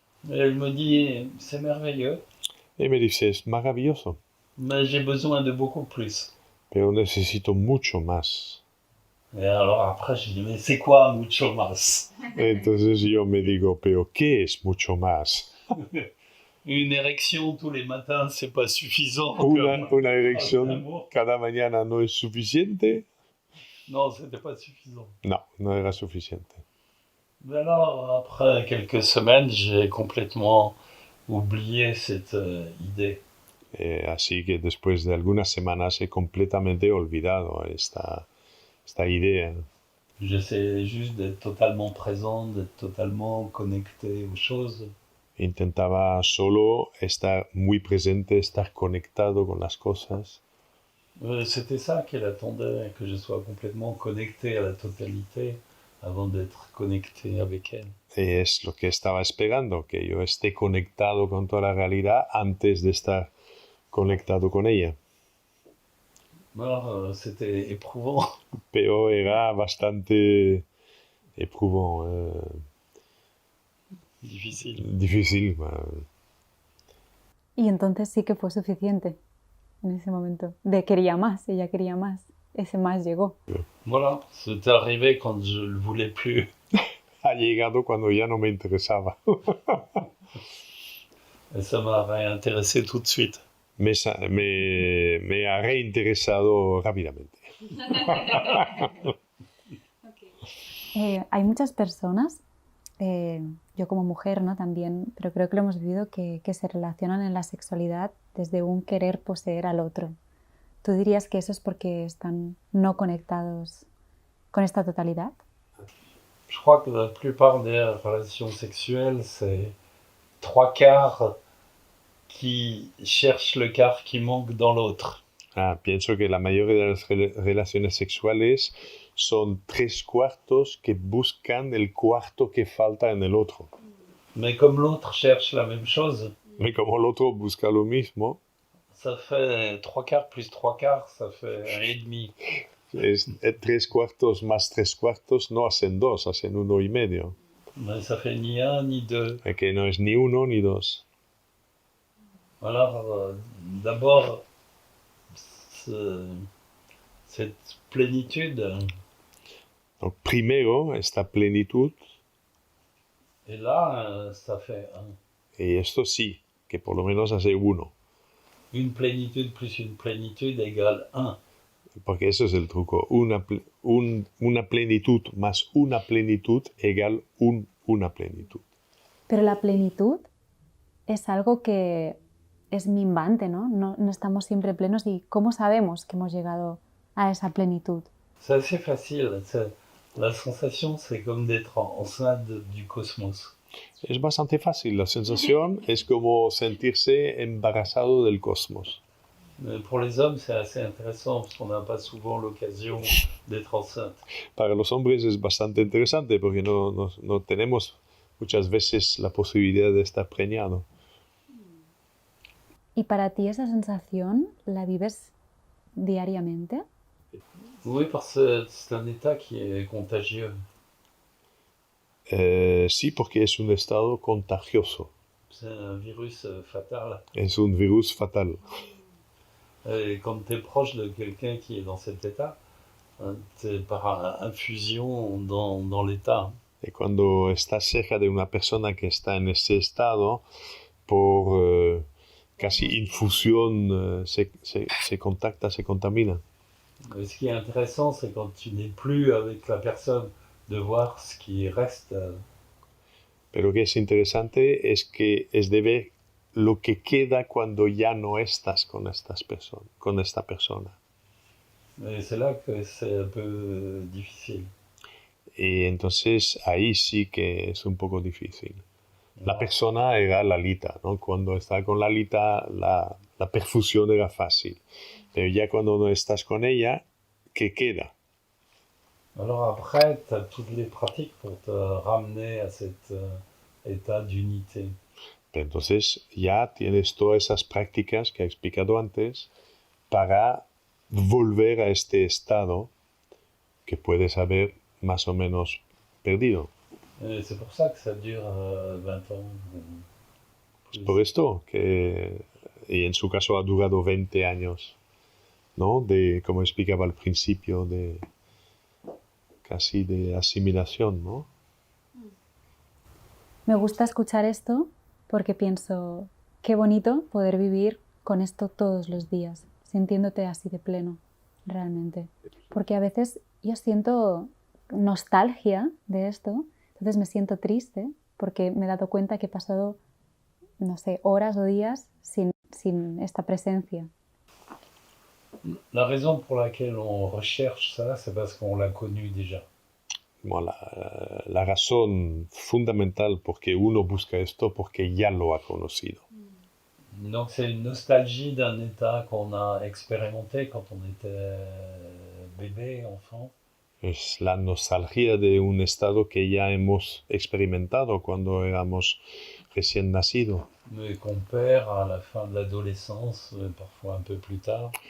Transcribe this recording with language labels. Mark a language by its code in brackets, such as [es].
[fr] Et elle me dit, c'est merveilleux. [es] Y me dice, es maravilloso. [fr] Mais j'ai besoin de beaucoup plus. [es] Pero necesito mucho más. [fr] Et alors après, je dis, mais c'est quoi [es] mucho más? Entonces yo me digo, pero ¿qué es mucho más? [fr] Une érection tous les matins, c'est pas suffisant. [es] Una erección cada mañana no es suficiente. [fr] Non, c'était pas suffisant. [es] No, no era suficiente. [fr] Mais alors, après quelques semaines, j'ai complètement oublié cette idée. [es] Así que después de algunas semanas he completamente olvidado esta idea. [fr] J'essayais juste d'être totalement présent, d'être totalement connecté aux choses. [es] Intentaba solo estar muy presente, estar conectado con las cosas. [fr] C'était ça qu'elle attendait, que je sois complètement connecté à la totalité avant d'être connecté avec elle. [es] Es lo que estaba esperando, que yo esté conectado con toda la realidad antes de estar conectado con ella. [fr] Alors, c'était éprouvant. [es] Pero era bastante éprouvant, difícil. Y entonces sí que fue suficiente en ese momento. Quería más, ella quería más. Ese más llegó. [fr] Voilà, c'est arrivé quand je le voulais plus. [es] Ha llegado cuando ya no me interesaba. [fr] Et ça m'a réintéressé tout de suite. [es] Me ha reinteresado rápidamente. Hay muchas personas, yo como mujer, ¿no? También, pero creo que lo hemos vivido, que se relacionan en la sexualidad desde un querer poseer al otro. ¿Tú dirías que eso es porque están no conectados con esta totalidad? [fr] Je crois que la plupart des relations sexuelles, c'est 3/4 qui cherchent le quart qui manque dans l'autre. [es] Pienso que la mayoría de las relaciones sexuales son 3/4 que buscan el cuarto que falta en el otro. [fr] Mais comme l'autre cherche la même chose, [es] Y como el otro busca lo mismo, [fr] ça fait 3/4 plus 3/4, ça fait 1,5. [es] Es 3/4 más 3/4 no hacen 2, hacen 1,5. [fr] Mais ça fait ni 1 ni 2. [es] Que no es ni 1 ni 2. [fr] Alors, d'abord, cette plénitude. [es] Donc, primero, esta plenitud. [fr] Et là, ça fait 1. [es] Y esto sí, que por lo menos hace 1. [fr] Une plénitude plus une plénitude égale 1. [es] Porque eso es el truco. Una plenitud más una plenitud igual una plenitud. Pero la plenitud es algo que es minvante, ¿no? No estamos siempre plenos. ¿Y cómo sabemos que hemos llegado a esa plenitud? [fr] C'est assez facile. La sensation, c'est comme d'être enceinte du cosmos. [es] Es bastante fácil. La sensación es como sentirse embarazado del cosmos. [fr] Mais pour les hommes, c'est assez intéressant parce qu'on n'a pas souvent l'occasion d'être enceinte. [es] Para los hombres es bastante interesante porque no tenemos muchas veces la posibilidad de estar preñado. ¿Y para ti esa sensación la vives diariamente? [fr] Oui, parce que c'est un état qui est contagieux. [es] Sí, porque es un estado contagioso. [fr] C'est un virus fatal. [es] Es un virus fatal. [fr] Et quand tu es proche de quelqu'un qui est dans cet état, tu es par infusion dans l'état. [es] Y cuando estás cerca de una persona que está en ese estado, por casi infusión se contacta, se contamina. [fr] Et ce qui est intéressant, c'est quand tu n'es plus avec la personne, de voir ce qui reste. [es] Pero que es interesante es que es de ver lo que queda cuando ya no estás con esta persona. [fr] Et c'est là que c'est un peu difficile. [es] Y entonces ahí sí que es un poco difícil. La persona era Lalita, ¿no? Cuando estaba con Lalita la perfusión era fácil. Pero ya cuando no estás con ella, ¿qué queda? [fr] Alors après, tu as toutes les pratiques pour te ramener à cet état d'unité. [es] Entonces ya tienes todas esas prácticas que he explicado antes para volver a este estado que puedes haber más o menos perdido. Et c'est pour ça que ça dure 20 ans. Es por esto que, y en su caso ha durado 20 años, ¿no? Como explicaba al principio, casi de asimilación, ¿no? Me gusta escuchar esto porque pienso, qué bonito poder vivir con esto todos los días, sintiéndote así de pleno, realmente. Porque a veces yo siento nostalgia de esto, entonces me siento triste porque me he dado cuenta que he pasado, no sé, horas o días sin esta presencia. [fr] La raison pour laquelle on recherche ça, c'est parce qu'on l'a connu déjà. [es] Bueno, la razón fundamental por que uno busca esto, porque ya lo ha conocido. [fr] Donc c'est une nostalgie d'un état qu'on a expérimenté quand on était bébé, enfant. [es] Es la nostalgia de un estado que ya hemos experimentado cuando éramos recién nacidos. [fr] Mais qu'on perd à la fin de l'adolescence, parfois un peu plus tard.